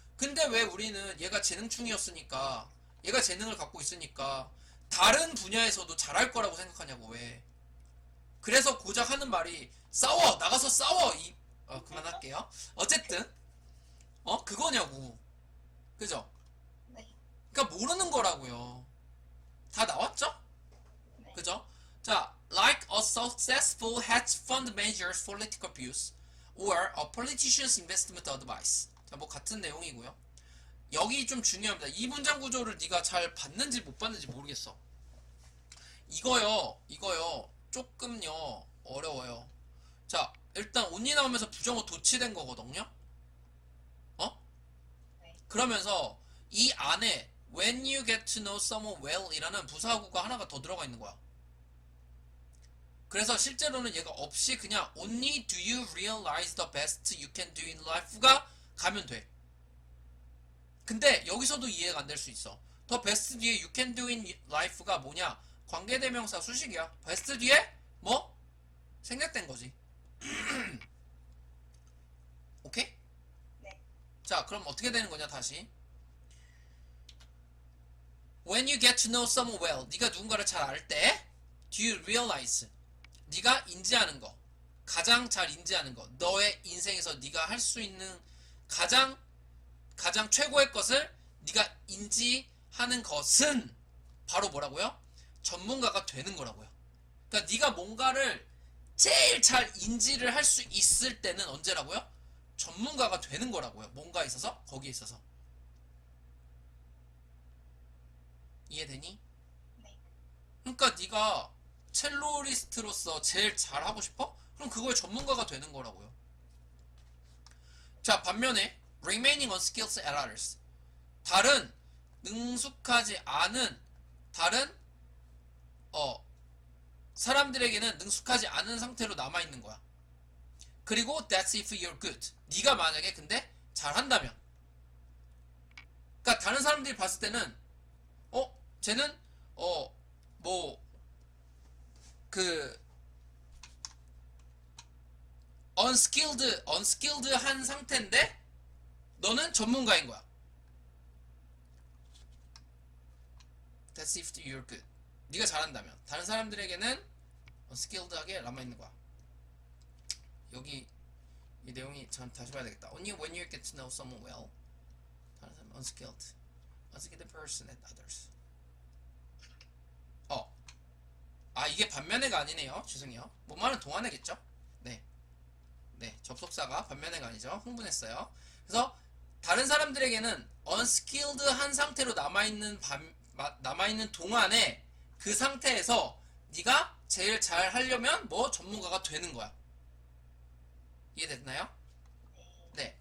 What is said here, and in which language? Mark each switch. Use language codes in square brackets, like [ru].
[ko] 근데 왜 우리는 얘가 재능충이었으니까, 얘가 재능을 갖고 있으니까 다른 분야에서도 잘할 거라고 생각하냐고. 왜? 그래서 고작 하는 말이 싸워! 나가서 싸워! 그만할게요. 어쨌든 그거냐고. 그죠? 네. 그러니까 모르는 거라고요. 다 나왔죠? 네. 그죠? [en] 자, like a successful hedge fund manager's political views or a politician's investment advice. [ko] 자, 뭐 같은 내용이고요. 여기 좀 중요합니다. 이 문장 구조를 네가 잘 봤는지 못 봤는지 모르겠어. 이거요. 조금요 어려워요. 자, 일단 온니 나오면서 부정어 도치된 거거든요. 네. 그러면서 이 안에 [en] when you get to know someone well [ko] 이라는 부사구가 하나가 더 들어가 있는 거야. 그래서 실제로는 얘가 없이 그냥 [en] only do you realize the best you can do in life가 가면 돼. [ko] 근데 여기서도 이해가 안 될 수 있어. [en] the best 뒤에 you can do in life가 뭐냐? [ko] 관계대명사 수식이야. best 뒤에 뭐? 생략된 거지. 오케이? 네. 자, 그럼 어떻게 되는 거냐 다시. [en] When you get to know someone well, [ko] 네가 누군가를 잘 알 때, [en] do you realize? [ko] 네가 인지하는 거, 가장 잘 인지하는 거, 너의 인생에서 네가 할 수 있는 가장 가장 최고의 것을 네가 인지하는 것은 바로 뭐라고요? 전문가가 되는 거라고요. 그러니까 네가 뭔가를 제일 잘 인지를 할 수 있을 때는 언제라고요? 전문가가 되는 거라고요. 뭔가에 있어서, 거기에 있어서. 이해되니? 네. 그러니까 네가 첼로리스트로서 제일 잘하고 싶어? 그럼 그거에 전문가가 되는 거라고요. 자, 반면에 [en] remaining unskilled at others. [ko] 다른 능숙하지 않은 다른 사람들에게는 능숙하지 않은 상태로 남아 있는 거야. [en] 그리고 that's if you're good. [ko] 네가 만약에 근데 잘한다면. 그러니까 다른 사람들이 봤을 때는 쟤는 뭐 그 unskilled한 상태인데 너는 전문가인 거야. [en] That's if you're good. [ko] 네가 잘한다면 다른 사람들에게는 unskilled하게 남아 있는 거야. 여기 이 내용이 전 다시 봐야 되겠다. [en] Only when you get to know someone well. [ko] 다른 사람 [en] unskilled person at others. [ko] 이게 반면에가 아니네요. 죄송해요. 뭔 말은 동안에겠죠? 네. 네, 접속사가 반면에가 아니죠. 흥분했어요. 그래서 다른 사람들에게는 unskilled한 상태로 남아있는 동안에 그 상태에서 네가 제일 잘 하려면 뭐 전문가가 되는 거야. 이해됐나요? 네.